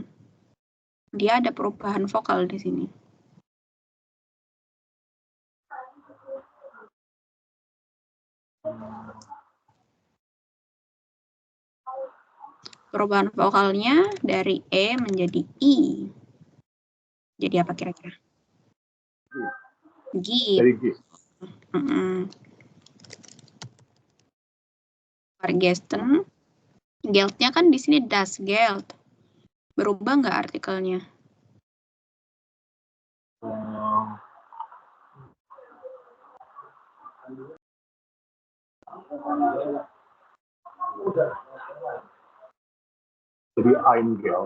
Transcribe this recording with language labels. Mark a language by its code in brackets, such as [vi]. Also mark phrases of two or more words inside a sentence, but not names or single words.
[id] Dia ada perubahan vokal di sini. Perubahan vokalnya dari E menjadi I. Jadi apa kira-kira? G. Dari G. Vergessen. Geld-nya kan di sini [de] das Geld. [id] Berubah nggak artikelnya? Jadi [de] Ein Geld.